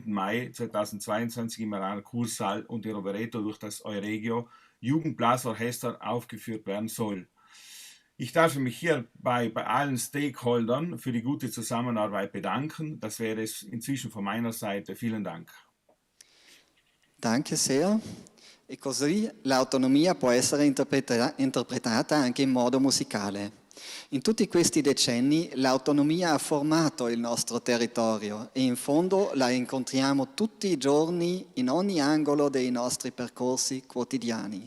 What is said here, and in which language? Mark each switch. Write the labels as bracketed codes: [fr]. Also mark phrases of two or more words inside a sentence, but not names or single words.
[de] Mai 2022 im Milano Kursaal unter Rovereto durch das Euregio Jugendblasorchester aufgeführt werden soll. Ich darf mich hierbei bei allen Stakeholdern für die gute Zusammenarbeit bedanken. Das wäre es inzwischen von meiner Seite. Vielen Dank. Danke sehr. [it] E così l'autonomia può essere interpretata anche in modo musicale. In tutti questi decenni l'autonomia ha formato il nostro territorio e in fondo la incontriamo tutti i giorni in ogni angolo dei nostri percorsi quotidiani.